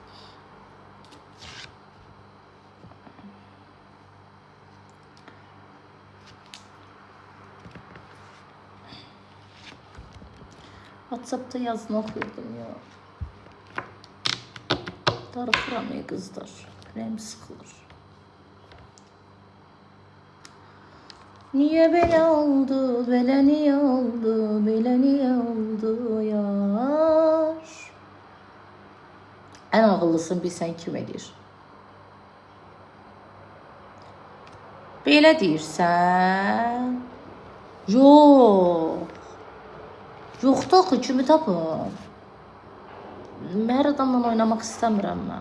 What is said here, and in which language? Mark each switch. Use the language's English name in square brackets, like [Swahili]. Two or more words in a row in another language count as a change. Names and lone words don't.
[Turkish] WhatsApp'ta yazını okuyordum ya. [Azerbaijani] Darıxıram ya qızlar. Ürəyim sıxılır. [Turkish] Niye böyle oldu, böyle niye oldu, böyle niye oldu yar? [Azerbaijani] En ağıllısın bilsən kim edir? Belə deyirsən? Yox. Yoxdur axı, kimi tapın? Hər adamla oynamaq istəmirəm mən.